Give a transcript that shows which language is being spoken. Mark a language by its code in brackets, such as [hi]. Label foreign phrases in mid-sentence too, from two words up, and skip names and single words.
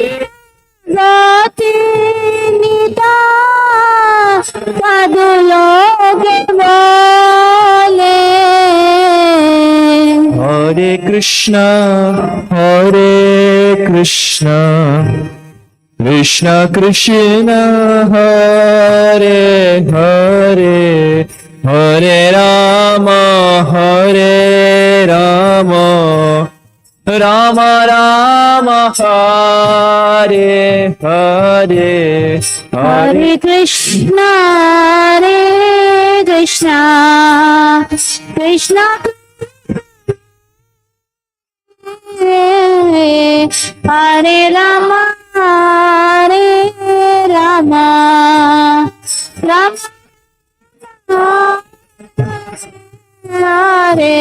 [bn] গতি নিতা সাধু লোকে বলে [sa] হরে কৃষ্ণ হরে কৃষ্ণ কৃষ্ণ কৃষ্ণ হরে হরে হরে রাম রাম রাম হরে হরে হরে কৃষ্ণ কৃষ্ণ কৃষ্ণ হরে রাম Hare Rama, Rama Hare.